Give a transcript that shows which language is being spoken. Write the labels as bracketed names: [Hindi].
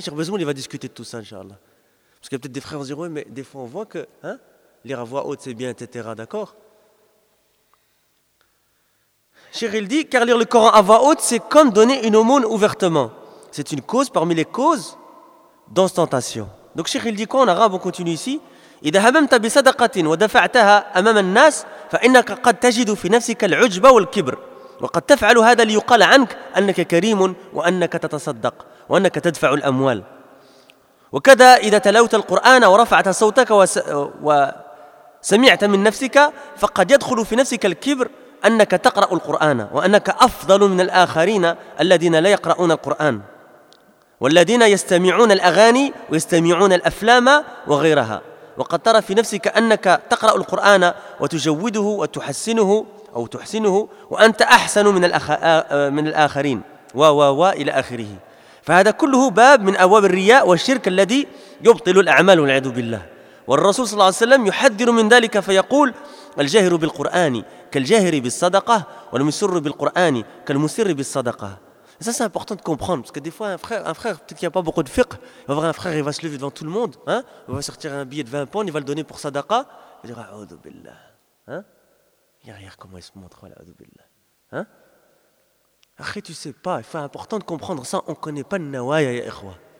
[French] Cheikh Bezmoul, il va discuter de tout ça, Inch'Allah. Parce qu'il y a peut-être des frères qui vont se dire, oui, mais des fois, on voit que hein, lire à voix haute, c'est bien, etc. D'accord? Cheikh, il dit, car lire le Coran à voix haute, c'est comme donner une aumône ouvertement. C'est une cause parmi les causes d'ostentation. Donc, Cheikh, il dit quoi en arabe? On continue ici. [Arabic] إذا هممت بصدقة ودفعتها أمام الناس فإنك قد تجد في نفسك العجب والكبر وقد تفعل هذا ليقال عنك أنك كريم وأنك تتصدق وأنك تدفع الأموال وكذا إذا تلوت القرآن ورفعت صوتك وسمعت من نفسك فقد يدخل في نفسك الكبر أنك تقرأ القرآن وأنك أفضل من الآخرين الذين لا يقرؤون القرآن والذين يستمعون الأغاني ويستمعون الأفلام وغيرها وقد ترى في نفسك أنك تقرأ القرآن وتجوده وتحسنه أو تحسنه وأنت أحسن من الآخرين و إلى آخره فهذا كله باب من أبواب الرياء والشرك الذي يبطل الأعمال والعياذ بالله والرسول صلى الله عليه وسلم يحذر من ذلك فيقول الجاهر بالقرآن كالجاهر بالصدقة والمسر بالقرآن كالمسر بالصدقة. [French] Ça, c'est important de comprendre, parce que des fois, un frère, peut-être qu'il n'y a pas beaucoup de fiqh, il va voir un frère, il va se lever devant tout le monde, hein, il va sortir un billet de 20 pounds, il va le donner pour sadaqa, il va dire, ah, Audhu Billah, hein, regarde comment il se montre, voilà, Audhu Billah, hein. Après, tu ne sais pas, il faut important de comprendre ça, on ne connaît pas le nawaya, ya ikhwa.